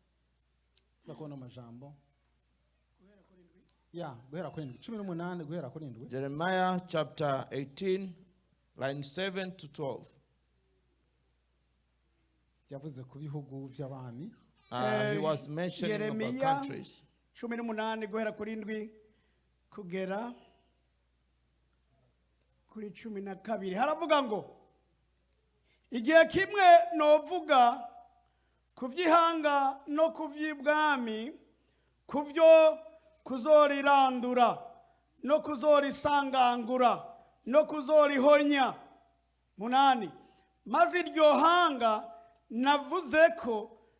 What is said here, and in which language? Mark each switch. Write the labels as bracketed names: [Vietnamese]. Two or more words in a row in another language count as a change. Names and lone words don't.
[English] Jeremiah chapter 18, line 7 to 12. He was mentioning about countries. [Rundi] Kugera kuri 12 haravuga ngo igihe kimwe novuga kuvyihanga no kuvyibwami kuvyo kuzorirandura no kuzorisangangura no kuzorihonya 8 maze iryo hanga navuze ko